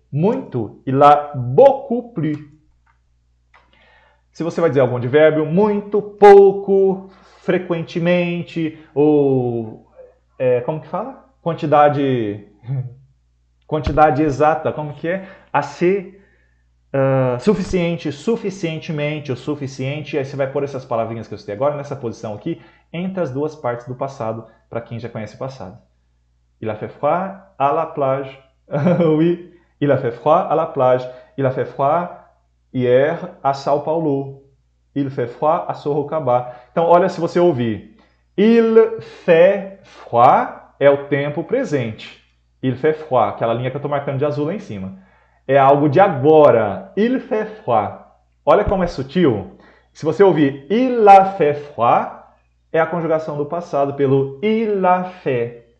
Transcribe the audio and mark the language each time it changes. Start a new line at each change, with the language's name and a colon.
Portuguese: muito,
French: il a beaucoup plu.
Portuguese: Se você vai dizer algum advérbio, muito, pouco, frequentemente, ou como que fala? Quantidade exata, como que é? Assez, suficiente, suficientemente, o suficiente, aí você vai pôr essas palavrinhas que eu citei agora, nessa posição aqui, entre as duas partes do passado, para quem já conhece o passado.
French: Il a fait froid à la plage. Oui, il a fait froid à la plage. Il a fait froid hier a São Paulo. Il fait froid à Sorocaba.
Portuguese: Então, olha se você ouvir.
French: Il fait froid
Portuguese: é o tempo presente.
French: Il fait froid,
Portuguese: aquela linha que eu estou marcando de azul lá em cima. É algo de agora.
French: Il fait froid.
Portuguese: Olha como é sutil. Se você ouvir
French: il a fait froid,
Portuguese: é a conjugação do passado pelo il a fait.